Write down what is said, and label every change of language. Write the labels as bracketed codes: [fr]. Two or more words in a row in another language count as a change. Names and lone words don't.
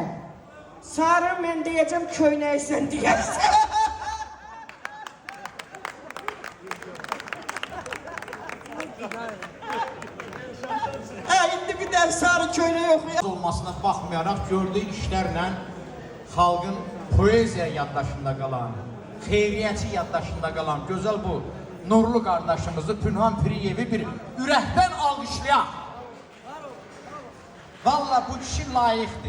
[tr] Sarı ben diyeceğim, köyneyi sen diyersin. [az] İndi bir de sarı köyneyi okuyor. Olmasına baxmayaraq gördüyü işlərlə xalqın poeziya yaddaşında qalan, xeyriyyəçi yaddaşında qalan gözəl bu nurlu qardaşımızı Pünhan Piriyevi bir ürəkdən alqışlayaq. Valla bu kişi layiqdir.